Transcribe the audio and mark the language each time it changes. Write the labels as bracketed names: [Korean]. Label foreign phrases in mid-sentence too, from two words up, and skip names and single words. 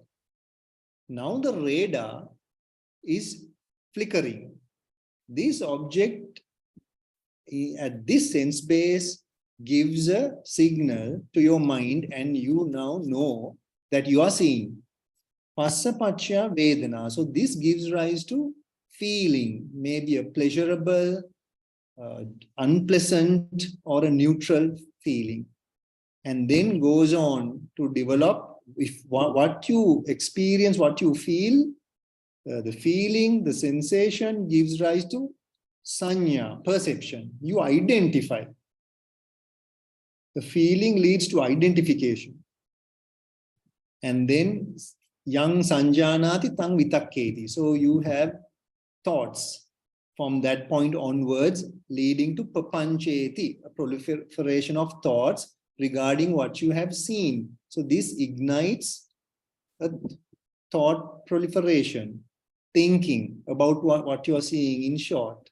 [English] Now the radar is flickering. This object at this sense base gives a signal to your mind, and you now know that you are seeing. [Pali] Passa paccaya vedana. [English] So this gives rise to feeling, maybe a pleasurable, unpleasant, or a neutral feeling, and then goes on to develop. If what you experience, what you feel, the feeling, the sensation gives rise to sanya, perception. You identify. The feeling leads to identification. And then [Pali] yang sanjanati tang vitakketi. [English] So you have thoughts from that point onwards, leading to papancheti, a proliferation of thoughts regarding what you have seen. So this ignites a thought proliferation, thinking about what you are seeing in short.